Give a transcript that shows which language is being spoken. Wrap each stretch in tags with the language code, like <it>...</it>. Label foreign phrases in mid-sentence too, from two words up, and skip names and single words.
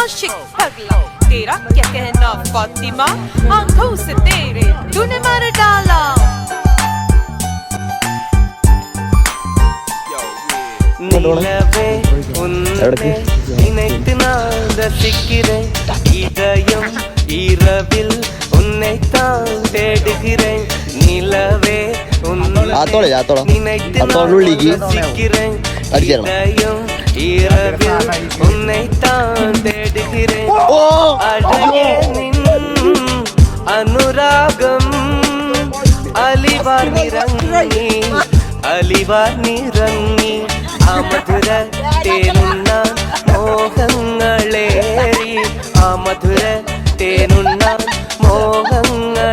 <hi>पगला तेरा क्या कहना फातिमा आंखों से तेरे तूने मार डाला</hi> <ta>நிலவே உன்னை நினைத்து நான் ரசிக்கிறேன் இதயம் இரவில் உன்னை தான் தேடுகிறேன் நிலவே உன்னை நினைத்து நான் ரசிக்கிறேன் இதயம் இரவில் உன்னை தான் தேடுகிறேன் அழகே நின்</ta> <ml>അനുരാഗം അലിവാർ നിറങ്ങി ആ മധുര തേനുണ്ണ മോഹങ്ങളേറി ആ മധുര തേനുണ്ണ മോഹങ്ങൾ</ml>